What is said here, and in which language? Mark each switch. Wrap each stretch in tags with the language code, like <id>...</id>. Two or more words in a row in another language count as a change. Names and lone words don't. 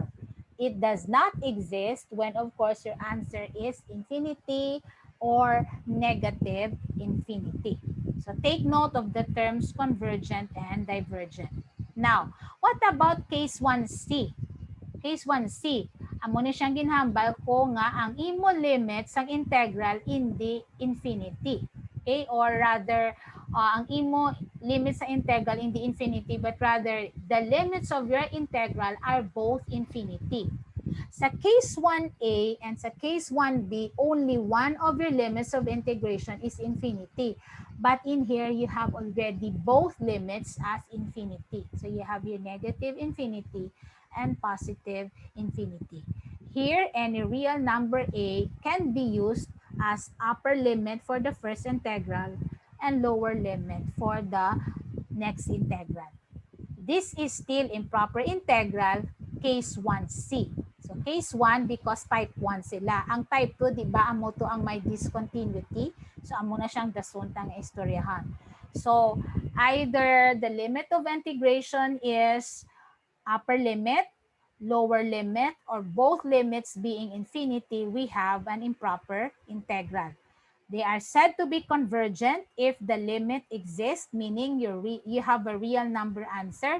<en>It does not exist when, of course, your answer is infinity or negative infinity. So take note of the terms convergent and divergent. Now, what about case 1C? Case 1C,</en> <hil>amo ni siyang ginhambal ko nga ang imo limit sang integral hindi infinity. Okay?</hil> <en>Or rather,</en> <hil>ang imo limit sa integral hindi infinity,</hil> <en>but rather the limits of your integral are both infinity.</en> <hil>Sa case 1A and sa case 1B,</hil> <en>only one of your limits of integration is infinity. But in here, you have already both limits as infinity. So you have your negative infinity and positive infinity. Here, any real number A can be used as upper limit for the first integral and lower limit for the next integral. This is still improper integral, case 1C. So case 1 because type 1</en> <hil>sila. Ang type 2, di ba, amo to ang</hil> <en>may discontinuity.</en> <hil>So amo na siyang dasuntang istoryahan.</hil> <en>So either the limit of integration is upper limit, lower limit, or both limits being infinity, we have an improper integral. They are said to be convergent if the limit exists, meaning you have a real number answer.</en>